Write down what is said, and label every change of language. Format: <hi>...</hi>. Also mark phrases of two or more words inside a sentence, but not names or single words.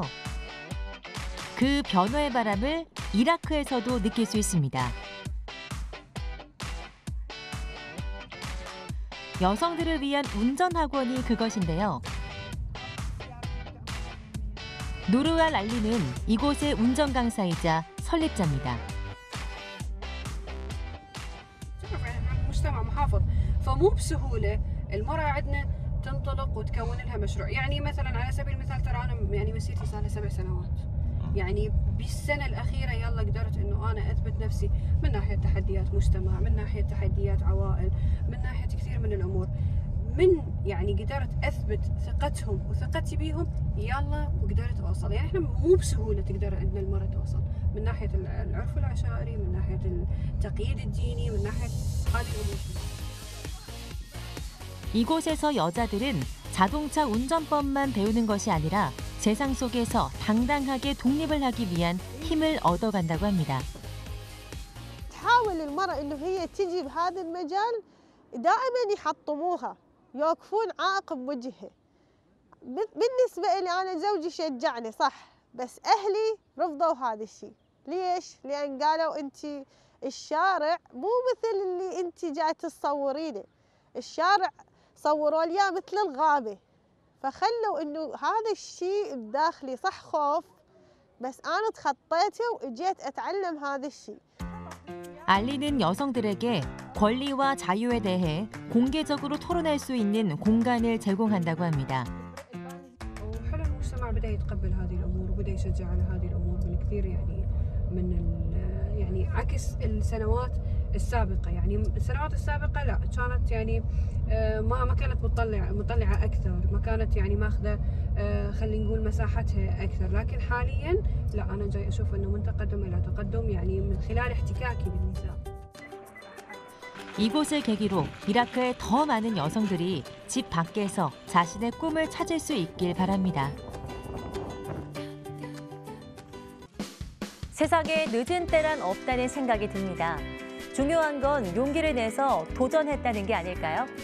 <ko>그 변화의 바람을 이라크에서도 느낄 수 있습니다. 여성들을 위한 운전학원이 그것인데요. 누르알 알리는 이곳의 운전 강사이자 설립자입니다.</ko> <ar>مجتمع محافظ فمو بسهولة المرأة عندنا تنطلق وتكون لها مشروع، يعني مثلا على سبيل المثال ترى أنا يعني مسيرتي صار لها 7 سنوات يعني بالسنة الأخيرة يلا قدرت إنه أنا أثبت نفسي من ناحية تحديات مجتمع، من ناحية تحديات عوائل، من ناحية كثير من الأمور. من يعني قدرت أثبت ثقتهم وثقتي بيهم يلا وقدرت أوصل. يعني إحنا مو بسهولة تقدر إن المرأة توصل من ناحية العرف العشائري، من ناحية التقييد الديني، من ناحية هذه الأمور.</ar> <ko>이곳에서 여자들은 자동차 운전법만 배우는 것이 아니라 세상 속에서 당당하게 독립을 하기 위한 힘을 얻어간다고 합니다.</ko> <ar>تحاول المرأة إنه هي تجي بهذا المجال دائما يحطموها، يوقفون عائق بوجهها. بالنسبة لي أنا زوجي شجعني صح، بس أهلي رفضوا هذا الشيء. ليش؟ لأن قالوا أنت الشارع مو مثل اللي أنت جاي تصورينه، الشارع صوروا لي مثل الغابة، فخلوا إنه هذا الشيء بداخلي صح خوف، بس أنا تخطيته وإجيت أتعلم هذا الشيء.</ar> <ko>알리는 여성들에게 권리와 자유에 대해 공개적으로 토론할 수 있는 공간을 제공한다고 합니다.</ko> <ar>وحلو المجتمع بدأ يتقبل هذه الأمور وبدأ يشجع على هذه الأمور من كثير يعني عكس السنوات السابقة. يعني السنوات السابقة لا كانت يعني ما كانت مطلعة أكثر، ما كانت يعني ماخذة خلينا نقول مساحتها أكثر، لكن حاليا لا أنا جاي أشوف إنه من تقدم إلى تقدم يعني من خلال احتكاكي بالنساء.</ar> <ko>이곳을 계기로 이라크의 더 많은 여성들이 집 밖에서 자신의 꿈을 찾을 수 있길 바랍니다. 세상에 늦은 때란 없다는 생각이 듭니다. 중요한 건 용기를 내서 도전했다는 게 아닐까요?</ko>